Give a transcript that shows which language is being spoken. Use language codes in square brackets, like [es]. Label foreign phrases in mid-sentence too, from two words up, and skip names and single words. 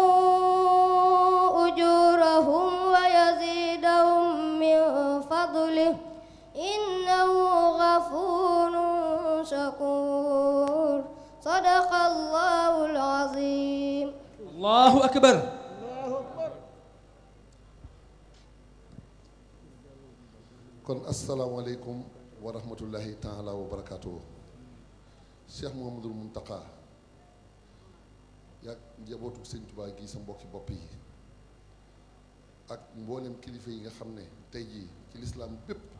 [ar] أجورهم ويزيدهم من فضله إنه غفور شكور صدق الله العظيم. الله أكبر. kon السلام عليكم ورحمة الله تعالى وبركاته. [wo] Cheikh Mouhamadul Mountakha yak njabootu sëñ Tuubaa gi sa mbokki bopp yi ak mboolem kilifa yi nga xam ne tey jii ci lislaam bépp